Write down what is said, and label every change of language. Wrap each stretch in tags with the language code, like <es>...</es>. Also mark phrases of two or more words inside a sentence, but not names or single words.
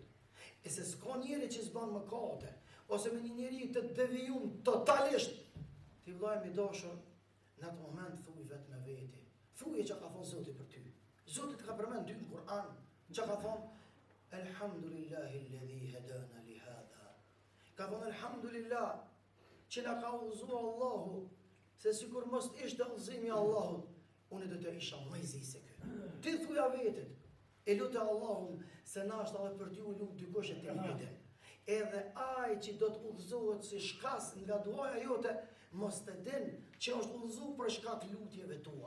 <sq>E se s'ka njëri që s'ban mëkate, ose me një njëri të devijum totalisht, ti vllai mi dashur, në atë moment thuj vetë me veti. Thuje që ka thonë Zoti për ty. Zoti ka përmend ty në Kur'an, që ka thonë</sq> <ar>الحمد لله الذي هدانا لهذا.</ar> <sq>Ka thonë Elhamdulillah që na ka udhëzuar Allahu, se sikur mos ishte udhëzimi i Allahut, unë do të isha më i zi se ky. Ti thuja vetit, e lutë Allahun se na është edhe për ty u lutë dikush e të njëjtën. Edhe ai që do të udhëzohet si shkas nga duaja jote, mos të din që është udhëzuar për shkak lutjeve tua.</sq>